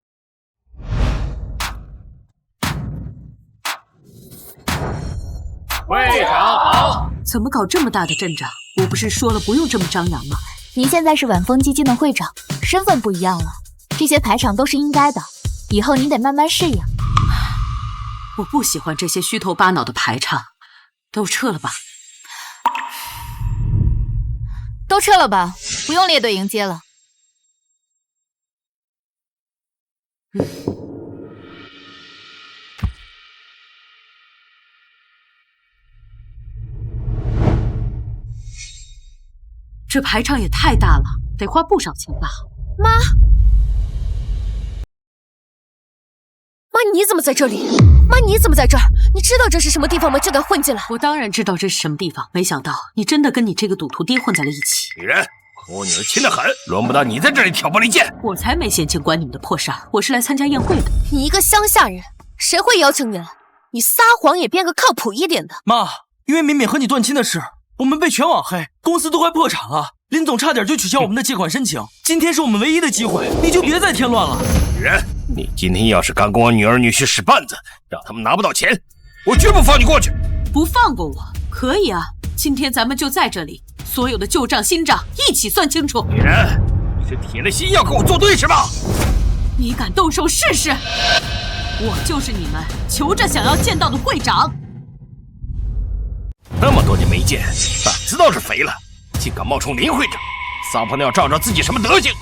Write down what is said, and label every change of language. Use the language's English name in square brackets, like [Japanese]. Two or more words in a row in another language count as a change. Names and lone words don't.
[Chinese] 會長好！怎麼搞這麼大的陣仗？我不是說了不用這麼張揚嗎？您現在是晚風基金的會長，身份不一樣了，這些排場都是應該的，以後您得慢慢適應。我不喜歡這些虛頭巴腦的排場，都撤了吧。都撤了吧，不用列隊迎接了。這排場也太大了，得花不少錢吧？媽，你怎麼在這裡？媽，你怎麼在這兒？你知道這是什麼地方嗎？就敢混進來？我當然知道這是什麼地方，沒想到你真的跟你這個賭徒爹混在了一起。女人，和我女兒親得很，輪不到你在這裡挑撥離間。我才沒閒情管你們的破事兒，我是來參加宴會的。你一個鄉下人，誰會邀請你來？你撒謊也編個靠譜一點的。媽，因為敏敏和你斷親的事，我們被全網黑，公司都快破產了，林總差點就取消我們的借款申請。今天是我們唯一的機會，你就別再添亂了。女人，你今天要是敢跟我女兒女婿使絆子，讓他們拿不到錢，我絕不放你過去。不放過我？可以啊，今天咱們就在這裡，所有的舊賬新賬一起算清楚。女人， 你是铁了心要跟我作对是吧？你敢动手试试？我就是你们求着想要见到的会长。那么多年没见，胆子倒是肥了，竟敢冒充林会长，撒泡尿照照自己什么德行？